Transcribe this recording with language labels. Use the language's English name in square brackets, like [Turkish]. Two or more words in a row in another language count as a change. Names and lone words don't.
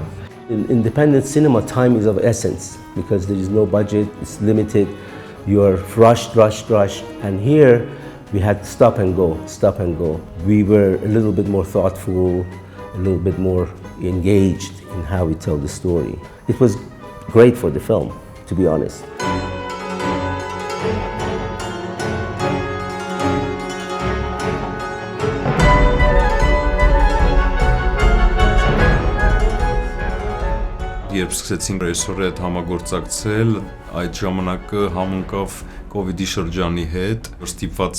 [English] In independent cinema, time is of essence because there is no budget, it's limited. You're rushed, and here we had stop and go. We were a little bit more thoughtful, a little bit more engaged in how we tell the story. It was great for the film, to be honest. [Armenian] Երբ սկսեցինք ռեժիսորի հետ համագործակցել, այդ ժամանակը համընկավ COVID-ի շրջանի հետ, ստիպված